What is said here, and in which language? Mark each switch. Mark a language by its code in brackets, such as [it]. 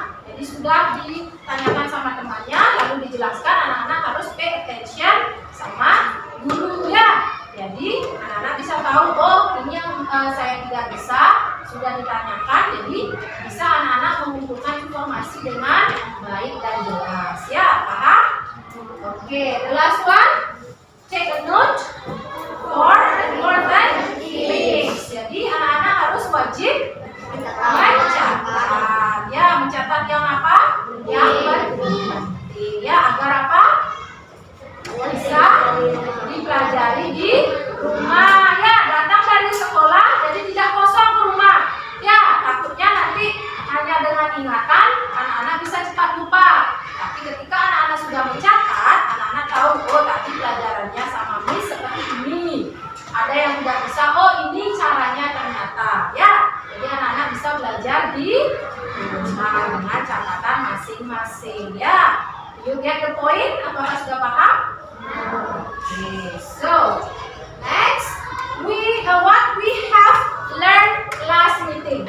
[id] Jadi sudah ditanyakan sama temannya, lalu dijelaskan, anak-anak harus [en] pay attention [id] sama gurunya. Jadi anak-anak bisa tahu, oh ini yang saya tidak bisa, sudah ditanyakan, jadi bisa anak-anak mengumpulkan informasi dengan baik dan jelas. Ya, paham? [en] Oke, the last one, take a note for important things. [id] Jadi anak-anak harus wajib mencatat. Ya, mencatat yang apa? Yang penting. Ya, agar apa? Bisa dipelajari di rumah. Ya, datang dari sekolah, jadi tidak kosong ke rumah. Ya, takutnya nanti hanya dengan ingatan anak-anak bisa cepat lupa. Tapi ketika anak-anak sudah mencatat, anak-anak tahu, oh tadi pelajarannya sama Miss seperti ini. Ada yang tidak bisa, oh ini caranya ternyata. Ya, jadi anak-anak bisa belajar di rumah dengan catatan masing-masing. [en] Ya, you get the point? [id] Apakah sudah paham? [en] Okay, so next what we have learned last meeting.